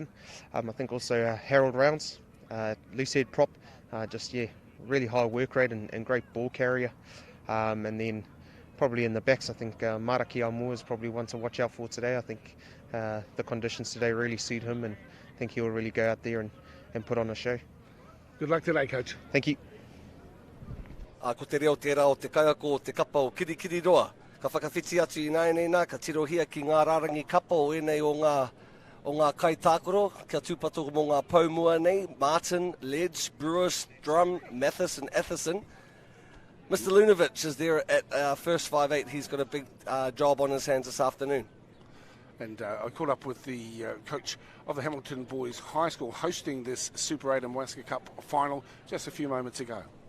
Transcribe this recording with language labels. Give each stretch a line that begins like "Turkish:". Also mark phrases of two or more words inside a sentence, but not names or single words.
English: I think also Harold Rounds, loose head prop, really high work rate and great ball carrier. And then probably in the backs, I think Maraki Aumua is probably one to watch out for today. I think the conditions today really suit him, and I think he'll really go out there and put on a show. Good luck today, coach. Thank you.
Māori: Ko te reo tērā o te kaiako o te kapa o Kirikiri Roa. Ka whakawhiti atu I nā ka tirohia ki ngā rarangi kapa o enei o ngā kai tākoro. Kia tūpato mō ngā paumua nei,
English: Martin, Ledge, Brewis, Drum, Mathis and Atherson. Mr. Lunovic is there at our first 5-8. He's got a big job on his hands this afternoon. And I caught up with the coach of the Hamilton Boys High School hosting this Super 8 and Waska Cup final just a few moments ago.